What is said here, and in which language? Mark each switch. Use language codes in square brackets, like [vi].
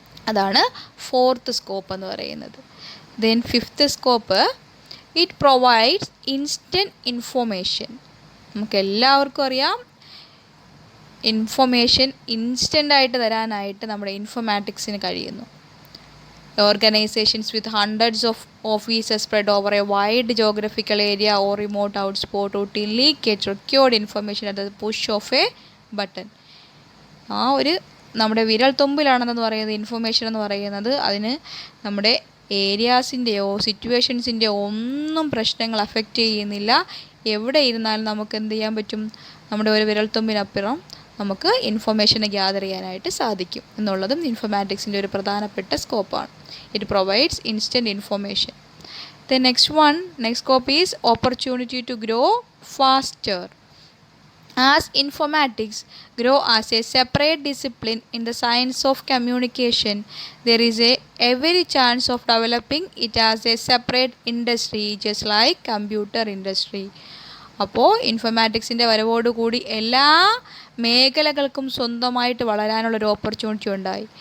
[ml] അതാണ് fourth scope എന്ന് പറയുന്നത്. [en] Then fifth scope, it provides instant information. [ml] നമുക്കെല്ലാവർക്കും അറിയാം ഇൻഫോർമേഷൻ ഇൻസ്റ്റൻ്റായിട്ട് തരാനായിട്ട് നമ്മുടെ ഇൻഫോർമാറ്റിക്സിന് കഴിയുന്നു. [en] Organizations with hundreds of offices spread over a wide geographical area or remote outspot routinely get required information at the push of a button. [ml] ആ ഒരു നമ്മുടെ വിരൽ തുമ്പിലാണെന്ന് പറയുന്നത് ഇൻഫർമേഷൻ എന്ന് പറയുന്നത്. അതിന് നമ്മുടെ ഏരിയാസിൻ്റെയോ സിറ്റുവേഷൻസിൻ്റെയോ ഒന്നും പ്രശ്നങ്ങൾ അഫക്റ്റ് ചെയ്യുന്നില്ല. എവിടെ ഇരുന്നാലും നമുക്ക് എന്ത് ചെയ്യാൻ പറ്റും? നമ്മുടെ ഒരു വിരൽ തുമ്പിനപ്പുറം നമുക്ക് ഇൻഫർമേഷനെ ഗ്യാദർ ചെയ്യാനായിട്ട് സാധിക്കും എന്നുള്ളതും ഇൻഫർമാറ്റിക്സിൻ്റെ ഒരു പ്രധാനപ്പെട്ട സ്കോപ്പാണ്. [en] It provides instant information. The next scope is opportunity to grow faster. As informatics grow as a separate discipline in the science of communication, there is every chance of developing it as a separate industry, just like computer industry. [ml] അപ്പോൾ ഇൻഫർമാറ്റിക്സിൻ്റെ വരവോടുകൂടി എല്ലാ മേഖലകൾക്കും സ്വന്തമായിട്ട് വളരാനുള്ളൊരു opportunity ഉണ്ടായി.